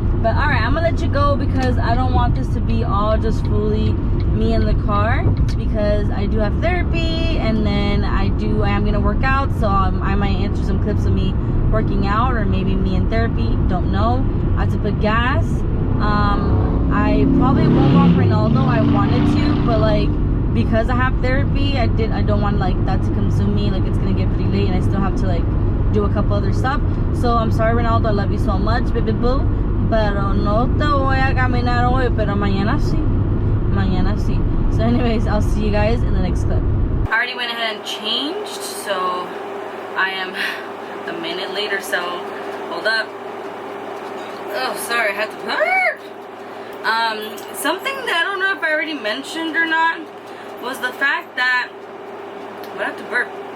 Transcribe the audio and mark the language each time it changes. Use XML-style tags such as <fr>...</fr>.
<en>But alright, I'm gonna let you go because I don't want this to be all just fully me in the car, because I do have therapy, and then I am gonna work out, so I might answer some clips of me working out, or maybe me in therapy, don't know. I have to put gas. I probably won't walk Ronaldo. I wanted to, but like, because I have therapy, I don't want like that to consume me. Like, it's gonna get pretty late and I still have to like do a couple other stuff. So I'm sorry, Ronaldo, I love you so much, baby boo,</en> <es>pero no te voy a caminar hoy, pero mañana sí. Mañana sí.</es> <en>So anyways, I'll see you guys in the next clip. I already went ahead and changed, so I am a minute later, so hold up. Oh, sorry, I had to burp. Something that I don't know if I already mentioned or not was the fact that, what, I have to burp.</en>